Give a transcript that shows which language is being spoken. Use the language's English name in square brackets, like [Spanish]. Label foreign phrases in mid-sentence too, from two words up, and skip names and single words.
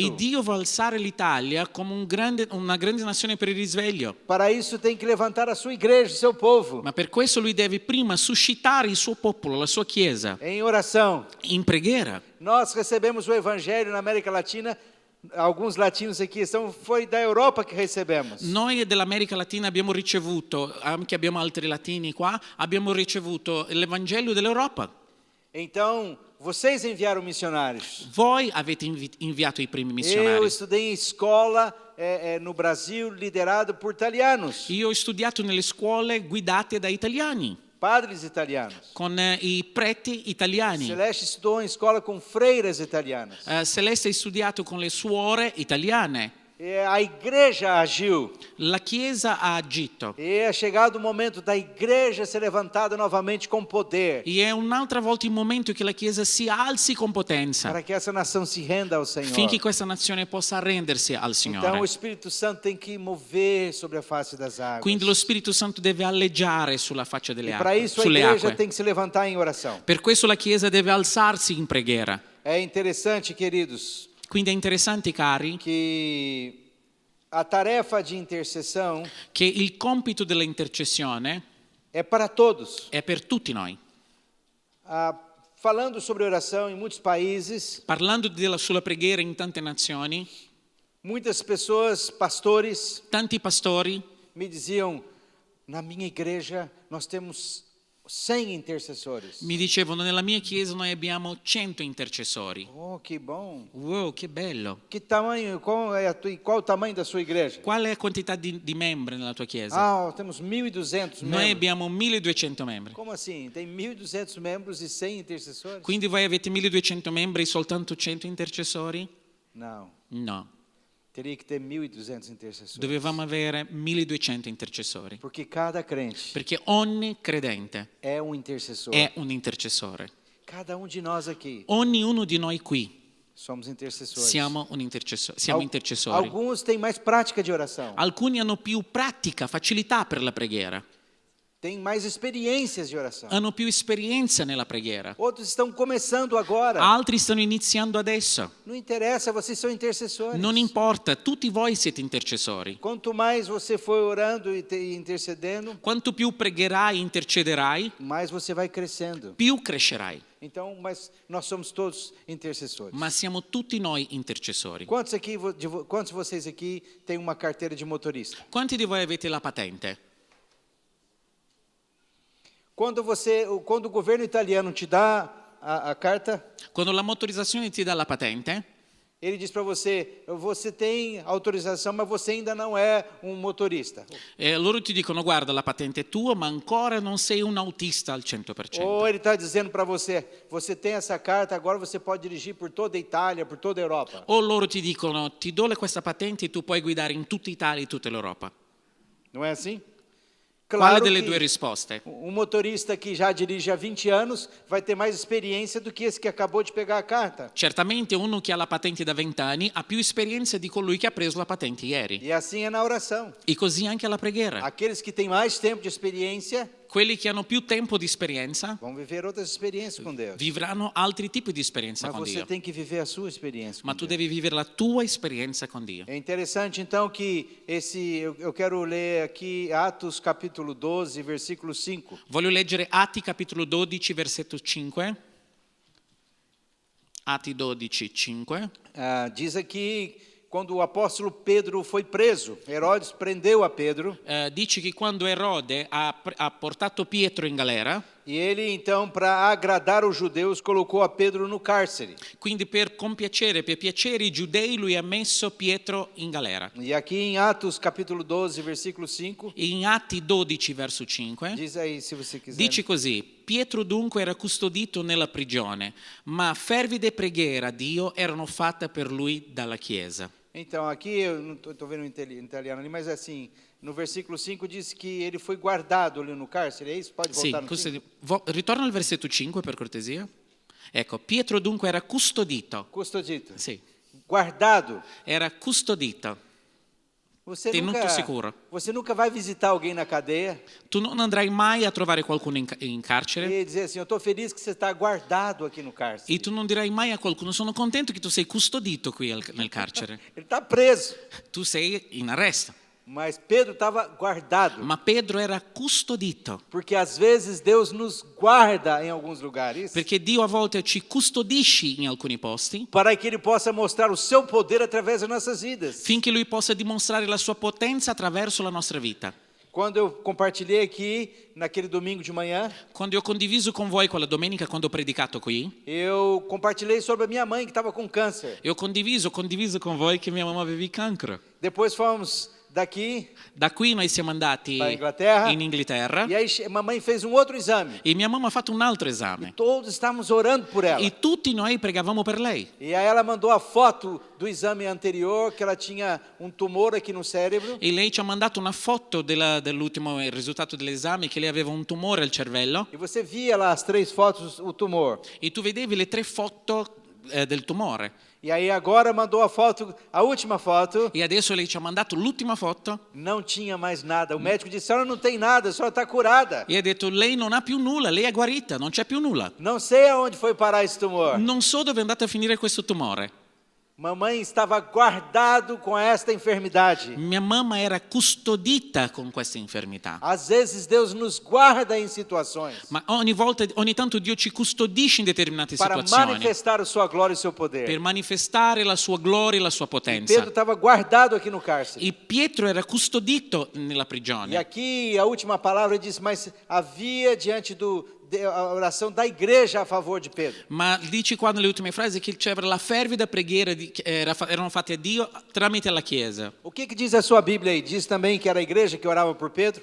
[Italian] E Dio vuole alzare l'Italia come una grande nazione per il risveglio. [Portuguese] Para isso tem que levantar a sua igreja, seu povo, [Italian] Ma per questo lui deve prima suscitare il suo popolo, la sua chiesa, [Portuguese] em oração. [Italian] in preghiera. [Portuguese] Nós recebemos o evangelho na América Latina, alguns latinos aqui estão, foi da Europa que recebemos. [Italian] Noi dell'America Latina abbiamo ricevuto, anche abbiamo altri latini qua, abbiamo ricevuto l'Evangelio dell'Europa. [Portuguese] Então, vocês enviaram missionários. [Italian] Voi avete inviato i primi [Portuguese] Eu [Italian] missionari. [Portuguese] estudei em escola no Brasil liderado por italianos, [Italian] Io ho studiato nelle scuole guidate da italiani, [Portuguese] padres italianos. [Italian] con i preti italiani. [Portuguese] Celeste estudou em escola com freiras italianas. [Italian] Celeste ha studiato con le suore italiane. [Portuguese] E a igreja agiu. [Italian] La Chiesa ha agito. [Portuguese] E é chegado o momento da igreja ser levantada novamente com poder, [Italian] E è un'altra volta il momento che la Chiesa si alzi con potenza, [Portuguese] para que essa nação se renda ao Senhor. [Italian] finché questa nazione possa arrendersi al [Portuguese] Então o [Italian] Signore. [Portuguese] Espírito Santo tem que mover sobre a face das águas. [Italian] Quindi lo Spirito Santo deve alleggiare sulla faccia delle [Portuguese] E para [Italian] acque, [Portuguese] isso a [Italian] sulle [Portuguese] igreja [Italian] acque. [Portuguese] tem que se levantar em oração. [Italian] Per questo la Chiesa deve alzarsi in preghiera. [Portuguese] É interessante, queridos, [Italian] Quindi è interessante, cari, [Portuguese] que A tarefa de intercessão [Italian] che il compito dell'intercessione [Portuguese] é para todos. [Italian] è per tutti noi. [Portuguese] Falando sobre oração em muitos países, [Italian] Parlando sulla preghiera in tante nazioni, [Portuguese] muitas pessoas, pastores, [Italian] tanti pastori [Portuguese] me diziam: na minha igreja nós temos 100 intercessores. [Italian] mi dicevano: nella mia chiesa noi abbiamo 100 intercessori. [Portuguese] Oh, que bom! [Italian] Wow, che bello! [Portuguese] Que tamanho? Qual o tamanho da sua igreja? [Italian] Qual è la quantità di membri nella tua chiesa? [Portuguese] Temos 1.200 [Italian] Noi [Portuguese] membros. [Italian] abbiamo 1200 membri. [Portuguese] Como assim? Tem 1.200 membros e 100 intercessores? [Italian] Quindi voi avete 1200 membri e soltanto 100 intercessori? [Portuguese] Não. [Italian] No, [Portuguese] Teria que ter 1.200 intercessores. [Italian] dovevamo avere 1200 intercessori. [Portuguese] Porque cada crente [Italian] Perché ogni credente [Portuguese] é um intercessor. [Italian] è un intercessore. [Portuguese] Cada de nós aqui [Italian] Ognuno di noi qui [Portuguese] somos intercessores. [Italian] siamo intercessori. [Portuguese] Alguns têm mais prática de oração. [Italian] Alcuni hanno più pratica, facilità per la preghiera. [Portuguese] Têm mais experiências de oração. [Italian] Hanno più esperienza nella preghiera. [Portuguese] Outros estão começando agora. [Italian] Altri stanno iniziando adesso. [Portuguese] Não interessa, vocês são intercessores. [Italian] Non importa, tutti voi siete intercessori. [Portuguese] Quanto mais você for orando e intercedendo, [Italian] Quanto più pregherai e intercederai, [Portuguese] mais você vai crescendo. [Italian] più crescerai. [Portuguese] Então, mas nós somos todos intercessores. [Italian] Ma siamo tutti noi intercessori. [Portuguese] Quantos de vocês aqui têm uma carteira de motorista? [Italian] Quanti di voi avete la patente? [Portuguese] Quando o governo italiano te dá a carta, [Italian] Quando la motorizzazione ti dà la patente, [Portuguese] ele diz para você: você tem autorização, mas você ainda não é um motorista. [Italian] loro ti dicono: guarda, la patente è tua, ma ancora non sei un autista al 100%. [Portuguese] Ou ele está dizendo para você: você tem essa carta, agora você pode dirigir por toda a Itália, por toda a Europa. [Italian] O loro ti dicono: ti do questa patente e tu puoi guidare in tutta Italia e tutta l'Europa. [Portuguese] Não é assim? [Italian] Quale delle due risposte? [Portuguese] Um motorista que já dirige há 20 anos vai ter mais experiência do que esse que acabou de pegar a carta. [Italian] Certamente uno che ha la patente da 20 anni ha più esperienza di colui che ha preso la patente ieri. [Portuguese] E assim é na oração. [Italian] E così anche alla preghiera. [Portuguese] Aqueles que têm mais tempo de experiência [Italian] Quelli che hanno più tempo di esperienza [Portuguese] vão viver outras experiências com Deus. [Italian] vivranno altri tipi di esperienza [Portuguese] Mas [Italian] con [Portuguese] você [Italian] Dio. [Portuguese] tem que viver a sua experiência [Italian] Ma [Portuguese] com [Italian] tu [Portuguese] Deus. [Italian] devi vivere la tua esperienza con Dio. [Portuguese] É interessante então que eu quero ler aqui Atos capítulo 12, versículo 5. [Italian] Voglio leggere Atti capitolo 12, versetto 5. Atti 12, 5. [Portuguese] Diz aqui, quando o apóstolo Pedro foi preso, Herodes prendeu a Pedro, [Italian] Dice che quando Erode ha portato Pietro in galera, [Portuguese] e ele então, para agradar os judeus, colocou a Pedro no cárcere. [Italian] quindi per piacere i giudei, lui ha messo Pietro in galera. [Portuguese] E aqui em Atos capítulo 12, versículo 5, [Italian] In Atti 12, verso 5, [Portuguese] diz aí se você quiser. [Italian] dice così: Pietro dunque era custodito nella prigione, ma fervide preghiere a Dio erano fatte per lui dalla Chiesa. [Portuguese] Então, aqui eu não estou vendo em italiano ali, mas assim, no versículo 5 diz que ele foi guardado ali no cárcere, é isso? Pode [Italian] Sì, [Portuguese] voltar no 5? [Italian] ritorna al versetto 5 per cortesia. Ecco, Pietro dunque era custodito. Custodito. Sì, [Portuguese] Guardado. [Italian] era custodito. [Portuguese] Você [Italian] Tenuto [Portuguese] nunca, [Italian] sicuro. [Portuguese] você nunca vai visitar alguém na cadeia [Italian] Tu non andrai mai a trovare qualcuno in carcere [Portuguese] e dizer assim: eu estou feliz que você está guardado aqui no cárcere. [Italian] e tu non dirai mai a qualcuno: sono contento che tu sei custodito qui nel carcere. [Portuguese] Ele está preso, [Italian] Tu sei in arresto. [Portuguese] mas Pedro estava guardado. [Italian] Ma Pedro era custodito, [Portuguese] Porque às vezes Deus nos guarda em alguns lugares [Italian] perché Dio a volte ci custodisce in alcuni posti [Portuguese] para que Ele possa mostrar o seu poder através das nossas vidas. [Italian] finché Lui possa dimostrare la sua potenza attraverso la nostra vita. [Portuguese] Quando eu compartilhei aqui, naquele domingo de manhã, [Italian] Quando ho condiviso con voi quella domenica, quando ho predicato qui, [Portuguese] eu compartilhei sobre a minha mãe que estava com câncer. [Italian] e ho condiviso con voi che mia mamma aveva il cancro. [Portuguese] Depois fomos daqui, [Italian] Da qui noi siamo andati [Portuguese] para a Inglaterra, [Italian] in Inghilterra [Portuguese] e aí mamãe fez um outro exame. [Italian] e mia mamma ha fatto un altro esame. [Portuguese] Todos estávamos orando por ela. [Italian] E tutti noi pregavamo per lei. [Portuguese] E aí ela mandou a foto do exame anterior, que ela tinha um tumor aqui no cérebro. [Italian] E lei ci ha mandato una foto dell'ultimo risultato dell'esame, che lei aveva un tumore al cervello. [Portuguese] E você via lá as 3 fotos, o tumor. [Italian] E tu vedevi le 3 foto del tumore. [Portuguese] E aí agora mandou a foto, a última foto, [Italian] E adesso lei ci ha mandato l'ultima foto [Portuguese] não tinha mais nada. O médico disse: a senhora não tem nada, a senhora está curada. [Italian] e ha detto: lei non ha più nulla, lei è guarita, non c'è più nulla. [Portuguese] Não sei aonde foi parar esse tumor. [Italian] Non so dove è andato a finire questo tumore. [Portuguese] Mamãe estava guardado com esta enfermidade. [Italian] Mia mamma era custodita con questa infermità. [Portuguese] Às vezes Deus nos guarda em situações [Italian] Ma ogni tanto Dio ci custodisce in determinate [Portuguese] para [Italian] situazioni [Portuguese] manifestar a sua glória e o seu poder. [Italian] per manifestare la sua gloria e la sua potenza. [Portuguese] Pedro estava guardado aqui no cárcere. [Italian] E Pietro era custodito nella [Portuguese] E [Italian] prigione. [Portuguese] aqui a última palavra diz, mas havia diante a oração da igreja a favor de Pedro. [Italian] Ma dice qua nelle ultime frasi che c'era la fervida preghiera che erano fatte a Dio tramite la Chiesa. [Portuguese] O que diz a sua Bíblia aí? Diz também que era a igreja que orava por Pedro?